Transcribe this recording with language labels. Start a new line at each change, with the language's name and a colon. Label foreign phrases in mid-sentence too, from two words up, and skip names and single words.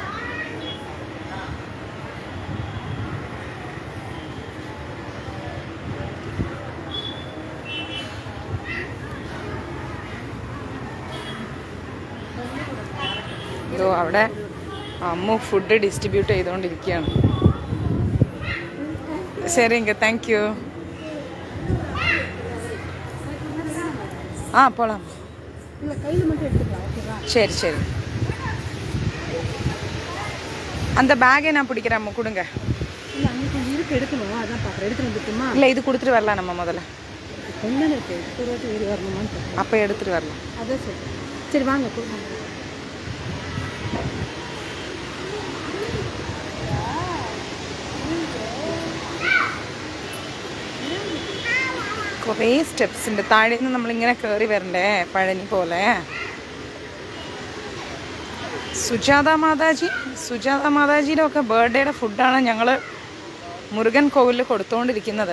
Malayalam: ഇതോ അവിടെ അമ്മ
English: food distribute
Malayalam: ചെയ്തുകൊണ്ടിരിക്കുകയാണ്. ശരിங்க,
English: thank you.
Malayalam: ആ പോളാം.
Tamil: சரி சரி, அந்த பேக்கை நான் பிடிக்கிறேன். அம்மா கொடுங்க. எடுக்கணும், அதான் பார்க்குறேன். எடுத்துட்டு வந்துட்டுமா? இல்லை, இது கொடுத்துட்டு வரலாம் நம்ம முதல்ல. கொஞ்சம் இருக்கு, வரணுமான்னு. அப்போ எடுத்துகிட்டு வரலாம். அதான் சரி. சரி வாங்க கொடுங்க.
Malayalam: കുറേ സ്റ്റെപ്സ് ഉണ്ട്. താഴെ നിന്ന് നമ്മളിങ്ങനെ കയറി വരണ്ടേ, പഴനി പോലെ. സുജാത മാതാജിയുടെ ഒക്കെ ബർത്ത്ഡേയുടെ ഫുഡാണ് ഞങ്ങൾ മുരുകൻ കോവിലിൽ കൊടുത്തുകൊണ്ടിരിക്കുന്നത്.